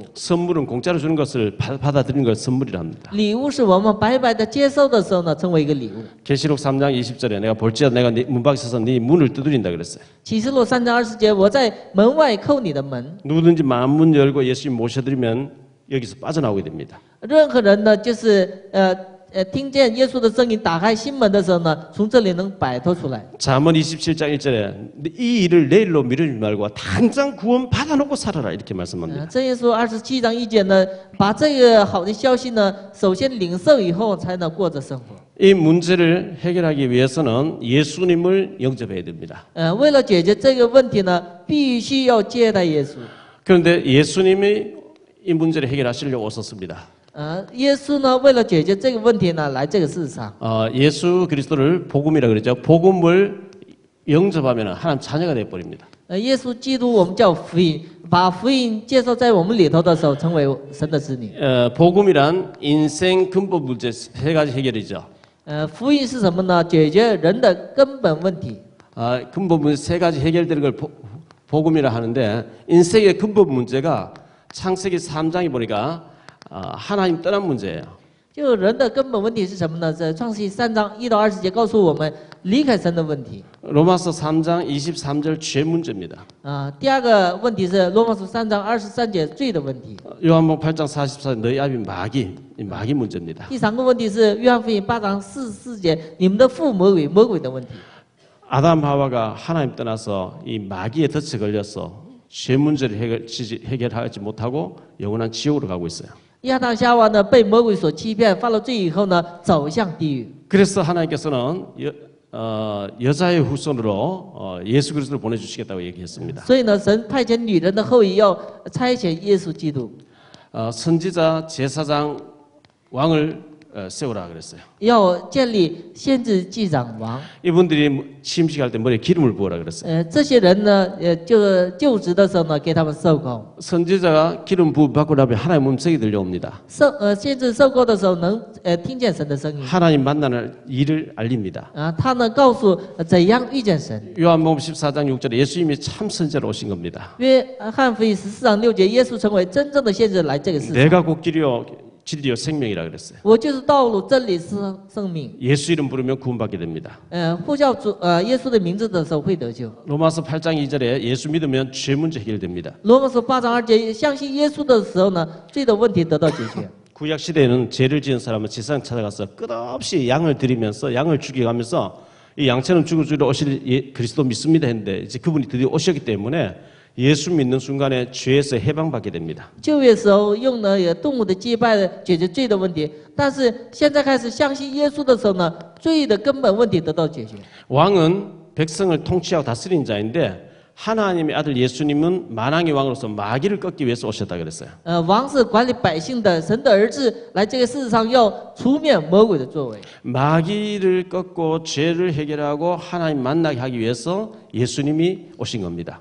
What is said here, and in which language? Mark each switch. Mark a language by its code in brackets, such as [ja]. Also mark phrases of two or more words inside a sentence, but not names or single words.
[ko] 선물은 공짜로 주는 것을 받아들이는 걸 선물이라 합니다. [zh] 礼物是我们白白的接受的时候呢，成为一个礼物。 [ko] 계시록 3장 20절에 내가 볼지어다 내가 문 밖에 서서 네 문을 두드린다 그랬어요. [zh] 启示录3章20节，我在门外叩你的门。 [ko] 누구든지 마음 문 열고 예수님 모셔드리면 여기서 빠져나오게 됩니다. [zh] 任何人呢，就是听见耶稣的声音，打开心门的时候呢，从这里能摆脱出来。 [ko] 잠언 27장 1절에 이 일을 내일로 미루지 말고 당장 구원 받아놓고 살아라 이렇게 말씀합니다. [zh] 箴言书27章1节呢，把这个好的消息呢，首先领受以后，才能过着生活。 [ko] 이 문제를 해결하기 위해서는 예수님을 영접해야 됩니다. [zh] 为了解决这个问题呢，必须要接待耶稣。 [ko] 그런데 예수님이 이 문제를 해결하시려고 오셨습니다. [zh] 耶稣呢，为了解决这个问题呢，来这个世上。 [ko] 예수 그리스도를 복음이라 그러죠. 복음을 영접하면 하나님 자녀가 돼 버립니다. [zh] 耶稣基督我们叫福音，把福音接受在我们里头的时候，成为神的子女。 [ko] 복음이란 인생 근본 문제 세 가지 해결이죠. [zh] 福音是什么呢？解决人的根本问题。 [ko] 근본 문제 세 가지 해결되는 걸 복음이라 하는데 인생의 근본 문제가 창세기 3장에 보니까 하나님 떠난 문제예요. [zh] 就人的根本问题是什么呢？在创世记3章1到20节告诉我们离开神的问题。 [ko] 로마서 3장 23절 죄 문제입니다. [zh] 第二个问题是罗马书3章23节罪的问题。 [ko] 요한복음 8장 44절 너희 아비 마귀 문제입니다. [zh] 第三个问题是约翰福音8章44节你们的父魔鬼的问题。 [ko] 아담 하와가 하나님 떠나서 이 마귀의 덫에 걸려서 죄 문제를 해결하지 못하고 영원한 지옥으로 가고 있어요. [zh] 亚当夏娃呢被魔鬼所欺骗，犯了罪以后呢，走向地狱。 [ko] 그래서 하나님께서는 여자의 후손으로 예수 그리스도를 보내주시겠다고 얘기했습니다. [zh] 所以呢，神派遣女人的后裔要差遣耶稣基督， [ko] 선지자 제사장 왕을 세우라 그랬어요. [zh] 要建立先知祭长王。 [ko] 이분들이 취임식할 때 머리에 기름을 부으라 그랬어요. [zh] 这些人呢，就职的时候呢，给他们受膏。 [ko] 선지자가 기름 부음 받고 나면 하나님 음성이 들려옵니다. [zh] 先知受膏的时候能听见神的声音。 [ko] 하나님 만나는 일을 알립니다. [zh] 他呢告诉怎样遇见神。 [ko] 요한복음 14장 6절에 예수님이 참 선지자로 오신 겁니다. [zh] 约翰福音14章6节，耶稣成为真正的先知来这个世上。 [ko] 내가 곧 길이요 진리요 생명이라 그랬어요. [zh] 我就是道路、真理、生命。 [ko] 예수 이름 부르면 구원받게 됩니다. [zh] 呼叫主耶稣的名字的时候会得救。 [ko] 로마서 8장 2절에 예수 믿으면 죄 문제 해결됩니다. [zh] 罗马书8章2节，相信耶稣的时候呢，罪的问题得到解决。 [ko] 구약 시대에는 죄를 지은 사람은 지상 찾아가서 끝없이 양을 드리면서 양을 죽여가면서 이 양처럼 죽을 줄 오실 그리스도 믿습니다 했는데 이제 그분이 드디어 오셨기 때문에 예수 믿는 순간에 죄에서 해방받게 됩니다. [zh] 旧约时候用了动物的祭拜解决罪的问题，但是现在开始相信耶稣的时候呢，罪的根本问题得到解决。 [ko] 왕은 백성을 통치하고 다스리는 자인데 하나님의 아들 예수님은 만왕의 왕으로서 마귀를 꺾기 위해서 오셨다 그랬어요. [zh] 王是管理百姓的，神的儿子来这个世界上要除灭魔鬼的作为。 [ko] 마귀를 꺾고 죄를 해결하고 하나님 만나게 하기 위해서 예수님이 오신 겁니다.